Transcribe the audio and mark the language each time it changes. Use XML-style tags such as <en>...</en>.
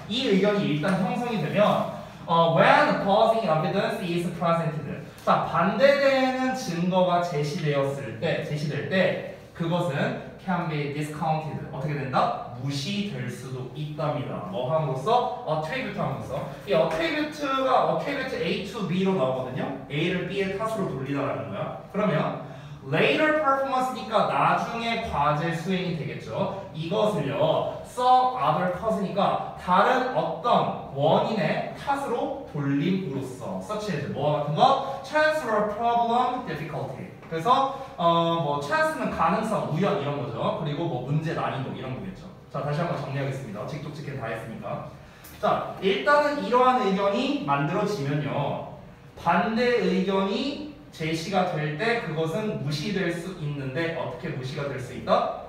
<ko>이 의견이 일단 형성이 되면</ko> <en>when opposing evidence is presented,</en> <ko>자 반대되는 증거가 제시될 때 그것은</ko> <en>can be discounted,</en> <ko>어떻게 된다? 무시될 수도 있답니다. 뭐 함으로써? attribute 함으로써. 이 attribute가 attribute A to B로 나오거든요. A를 B의 탓으로 돌리다라는 거야. 그러면 later performance니까 나중에 과제 수행이 되겠죠. 이것을요</ko> <en>some other cause</en> <ko>니까 다른 어떤 원인의 탓으로 돌림으로써</ko> <en>such as</en> <ko>뭐와 같은 거?</ko> <en>chance or problem difficulty.</en> <ko>그래서 뭐 chance는 가능성, 우연 이런 거죠. 그리고 뭐 문제 난이도 이런 거겠죠. 자 다시 한번 정리하겠습니다. 직독직행 다 했으니까. 자 일단은 이러한 의견이 만들어지면요, 반대 의견이 제시가 될 때 그것은 무시될 수 있는데, 어떻게 무시가 될 수 있다?</ko>